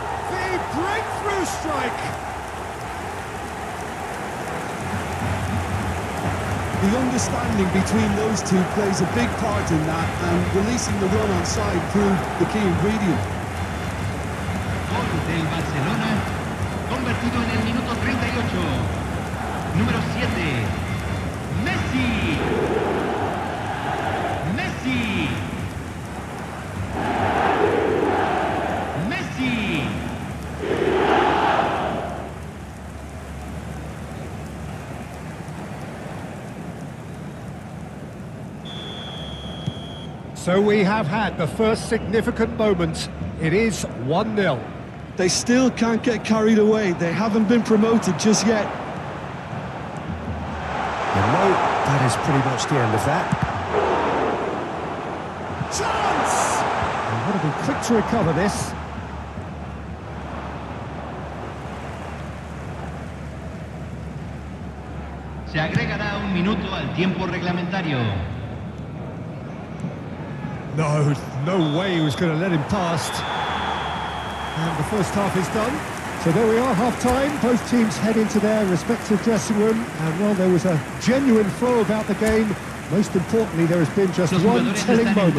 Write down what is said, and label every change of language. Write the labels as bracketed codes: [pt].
[en] The breakthrough strike! The understanding between those two plays a big part in that, and releasing the run on side proved the key ingredient. [es] Del Barcelona, convertido en el minuto 38. Número 7. Messi. Messi. Messi. [en] So we have had the first significant moment. It is 1-0. They still can't get carried away. They haven't been promoted just yet. And no, that is pretty much the end of that. Chance! And would have been quick to recover this. [es] Se agregará un minuto al tiempo reglamentario. [en] No way he was going to let him past. And the first half is done. So there we are, half-time. Both teams head into their respective dressing room. And while there was a genuine flow about the game, most importantly, there has been just one telling moment.